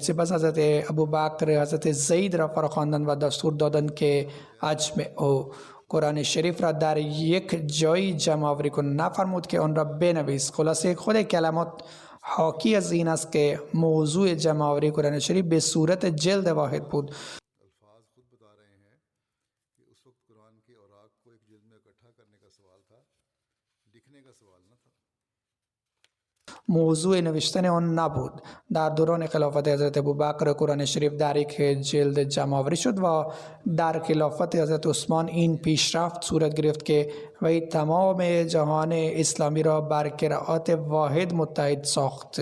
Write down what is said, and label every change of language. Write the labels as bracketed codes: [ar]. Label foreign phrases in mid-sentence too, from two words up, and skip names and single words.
[fa] سپس حضرت ابوبکر حضرت زید را فراخواندند و دستور دادند که اجمع قرآن شریف را در یک جای جمع آوری کنند. نفرمود که آن را بنویس. خلاصه خود کلمات حاکی از این است که موضوع جمع آوری قرآن شریف به صورت جلد واحد بود. [ur] الفاظ خود بتا رہے ہیں کہ اس وقت قرآن کے اوراق کو ایک جلد میں اکٹھا کرنے کا سوال تھا، لکھنے کا سوال نہ تھا. [fa] موضوع نوشتن آن نبود. در دوران خلافت حضرت ابوبکر قرآن شریف در یک جلد جمع آوری شد و در خلافت حضرت عثمان این پیشرفت صورت گرفت که وی تمام جهان اسلامی را بر قرائت واحد متحد ساخت.